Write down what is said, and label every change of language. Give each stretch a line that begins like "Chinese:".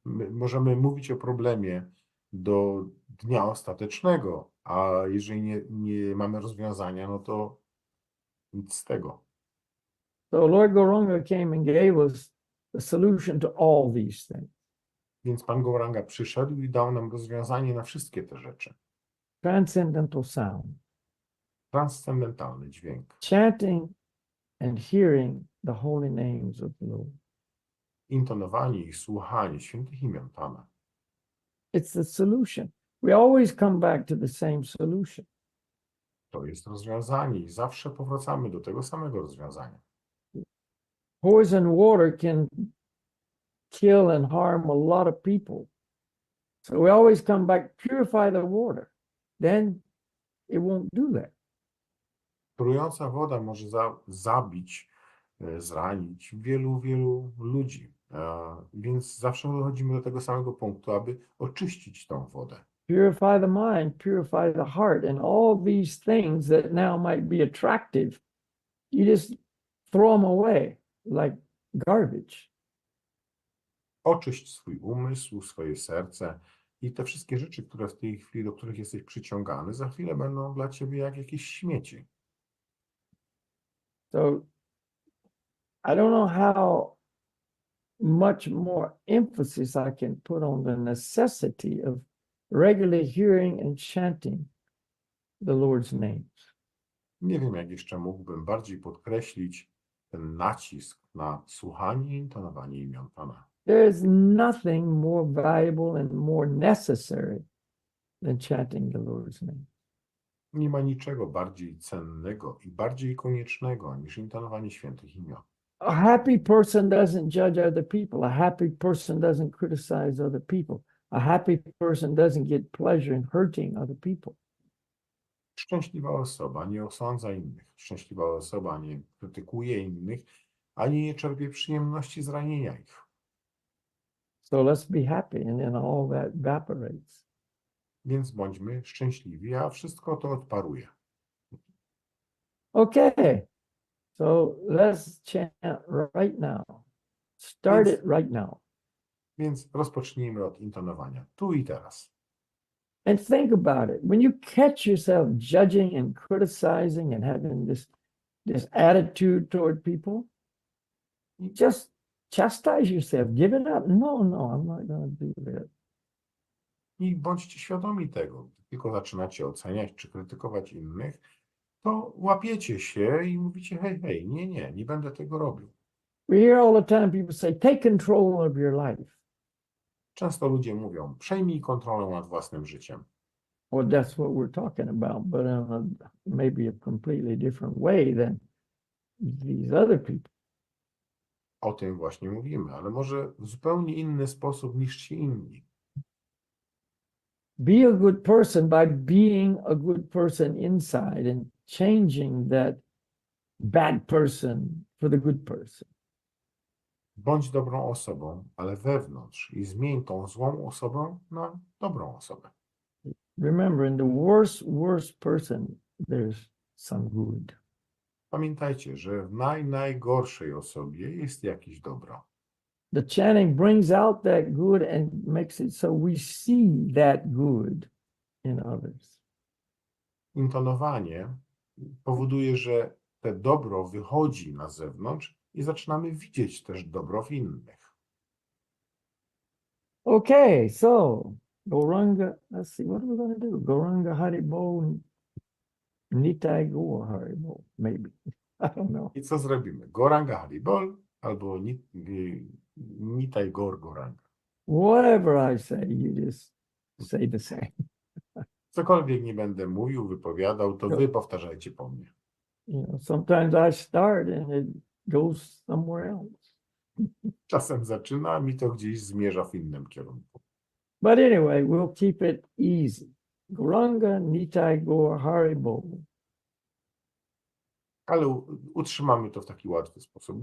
Polish: Możemy mówić o problemie do dnia ostatecznego, a jeżeli nie mamy rozwiązania, no to nic z tego.
English: So Lord Gauranga came and gave us the solution to all these things.
Polish: Więc Pan Gauranga przyszedł i dał nam rozwiązanie na wszystkie te rzeczy.
English: Transcendental sound.
Polish: Transcendentalny dźwięk.
English: Chanting and hearing the holy names of the Lord.
Polish: Intonowanie i słuchanie świętych imion Pana.
English: It's the solution. we always come back to the same solution.
Polish: To jest rozwiązanie i zawsze powracamy do tego samego rozwiązania.
English: Poison water can kill and harm a lot of people. So we always come back, purify the water. Then it won't do that.
Polish: Trująca woda może zabić, zranić wielu ludzi. Więc zawsze dochodzimy do tego samego punktu, aby oczyścić tą wodę.
English: Purify the mind, purify the heart, and all these things that now might be attractive, you just throw them away like garbage.
Polish: Oczyść swój umysł, swoje serce i te wszystkie rzeczy, które w tej chwili, do których jesteś przyciągany, za chwilę będą dla ciebie jak jakieś śmieci.
English: So I don't know how much more emphasis I can put on the necessity of regularly hearing and chanting the Lord's names.
Polish: Nie wiem, jak jeszcze mógłbym bardziej podkreślić ten nacisk na słuchanie i intonowanie imion Pana.
English: There is nothing more valuable and more necessary than chanting the Lord's name.
Polish: Nie ma niczego bardziej cennego i bardziej koniecznego niż intonowanie świętych imion.
English: A happy person doesn't judge other people. A happy person doesn't criticize other people. A happy person doesn't get pleasure in hurting other people.
Polish: Szczęśliwa osoba nie osądza innych. Szczęśliwa osoba nie krytykuje innych, ani nie czerpie przyjemności z ranienia ich.
English: So let's be happy, and then all that evaporates.
Polish: Więc bądźmy szczęśliwi, a wszystko to odparuje.
English: Okay, so let's chant right now. Start it right now.
Polish: Więc rozpocznijmy od intonowania, tu i teraz.
English: And think about it. When you catch yourself judging and criticizing and having this attitude toward people, you just chastise yourself, give it up. No, I'm not going to do that.
Polish: I bądźcie świadomi tego. Gdy tylko zaczynacie oceniać czy krytykować innych, to łapiecie się i mówicie, hej, nie będę tego robił.
English: We hear all the time people say, take control of your life.
Polish: Często ludzie mówią, przejmij kontrolę nad własnym życiem.
English: Well, that's what we're talking about, but maybe a completely different way than these other people.
Polish: O tym właśnie mówimy, ale może w zupełnie inny sposób niż ci inni.
English: Be a good person by being a good person inside and changing that bad person for the good person.
Polish: Bądź dobrą osobą, ale wewnątrz i zmień tą złą osobę na dobrą osobę.
English: Remember, in the worst person, there's some good.
Polish: Pamiętajcie, że w najgorszej osobie jest jakieś dobro.
English: The chanting brings out that good and makes it so we see that good in others.
Polish: Intonowanie powoduje, że te dobro wychodzi na zewnątrz i zaczynamy widzieć też dobro w innych.
English: Okay, so Goranga, let's see, what are we going to do? Goranga Haribo, Nitai Go Haribo, maybe. I don't know.
Polish: I co zrobimy? Goranga Haribol albo Nitai Goranga.
English: Whatever I say, you just say the same.
Polish: Cokolwiek nie będę mówił, wypowiadał, to wy powtarzajcie po mnie.
English: You know, sometimes I start and it goes somewhere else.
Polish: Czasem zaczyna, mi to gdzieś zmierza w innym kierunku.
English: But anyway, we'll keep it easy. Goranga Nitai Go Haribo.
Polish: Ale utrzymamy to w taki łatwy sposób.